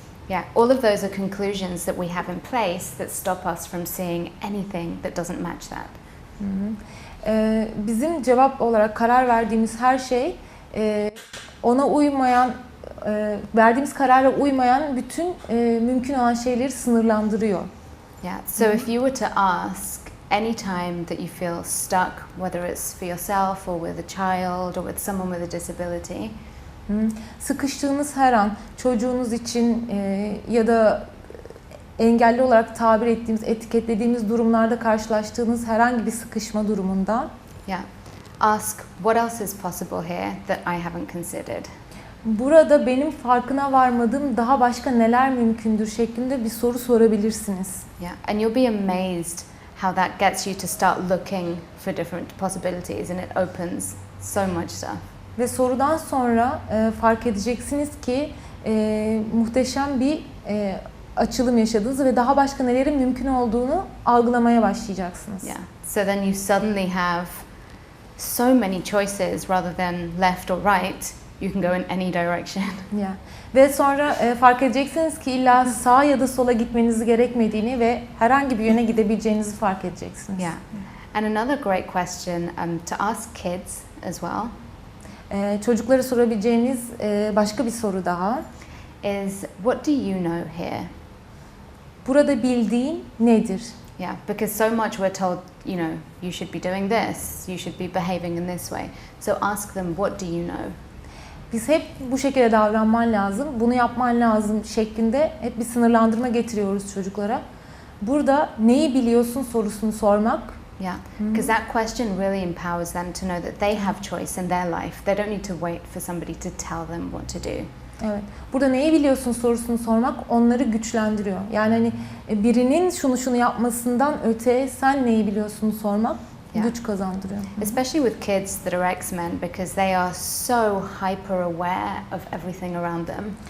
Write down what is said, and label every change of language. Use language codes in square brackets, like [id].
[en] Yeah, all of those are conclusions that we have in place that stop us from seeing anything that doesn't match that. [tr] Bizim cevap olarak karar verdiğimiz her şey ona uymayan, verdiğimiz karara uymayan bütün mümkün olan şeyleri sınırlandırıyor. [en] Yeah, so if you were to ask any time that you feel stuck, whether it's for yourself or with a child or with someone with a disability, [tr] sıkıştığınız her an, çocuğunuz için ya da engelli olarak tabir ettiğimiz, etiketlediğimiz durumlarda karşılaştığınız herhangi bir sıkışma durumunda, [en] yeah, ask what else is possible here that I haven't considered. [tr] burada benim farkına varmadığım daha başka neler mümkündür şeklinde bir soru sorabilirsiniz. [en] Yeah, and you'll be amazed how that gets you to start looking for different possibilities, and it opens so much stuff. [tr] Ve sorudan sonra fark edeceksiniz ki muhteşem bir açılım yaşadınız ve daha başka nelerin mümkün olduğunu algılamaya başlayacaksınız. [en] Yeah. So then you suddenly have so many choices rather than left or right. You can go in any direction. Yeah. [tr] Ve sonra fark edeceksiniz ki illa sağa ya da sola gitmenizi gerekmediğini ve herhangi bir yöne gidebileceğinizi fark edeceksiniz. [en] Yeah. And another great question to ask kids as well [tr] Çocuklara sorabileceğiniz başka bir soru daha. [en] is what do you know here? [tr] Burada bildiğin nedir? [en] Yeah, because so much we're told, you should be doing this, you should be behaving in this way. So ask them, what do you know? [tr] Biz hep bu şekilde davranman lazım, bunu yapman lazım şeklinde hep bir sınırlandırma getiriyoruz çocuklara. Burada neyi biliyorsun sorusunu sormak. [en] Yeah, because that question really empowers them to know that they have choice in their life. They don't need to wait for somebody to tell them what to do. [tr] Evet. Burada neyi biliyorsun sorusunu sormak onları güçlendiriyor. Yani hani birinin şunu yapmasından öte sen neyi biliyorsun sormak güç kazandırıyor. [en] Especially with kids that are X-Men, because they are so hyper aware of everything around them.